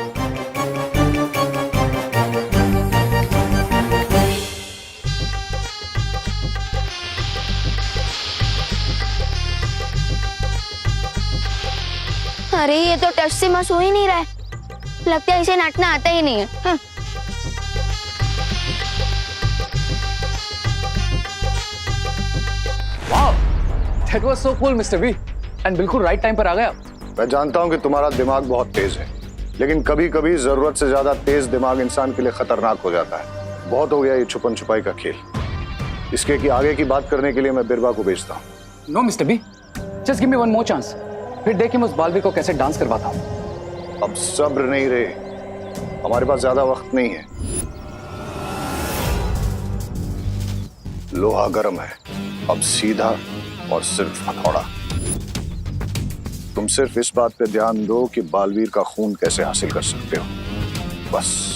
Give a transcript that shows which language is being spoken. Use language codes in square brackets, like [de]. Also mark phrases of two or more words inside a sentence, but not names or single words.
[hi] अरे ये तो टच से मस हो ही नहीं रहा है, लगता है इसे नाचना आता ही नहीं है। हाँ। वाह, [en] that was so cool, Mr. V. [hi] And बिल्कुल [en] right time [hi] पर आ गया। मैं जानता हूं कि तुम्हारा दिमाग बहुत तेज है, लेकिन कभी कभी जरूरत से ज्यादा तेज दिमाग इंसान के लिए खतरनाक हो जाता है। बहुत हो गया ये छुपन छुपाई का खेल। इसके की आगे की बात करने के लिए मैं बिरबा को भेजता हूँ। [en] No, Mr. B. Just give me one more chance. [hi] फिर देखिए मैं उस बालवीर को कैसे डांस करवाता हूँ। अब सब्र नहीं रहे, हमारे पास ज्यादा वक्त नहीं है। लोहा गर्म है, अब सीधा और सिर्फ हथौड़ा। तुम सिर्फ इस बात पे ध्यान दो कि बालवीर का खून कैसे हासिल कर सकते हो, बस।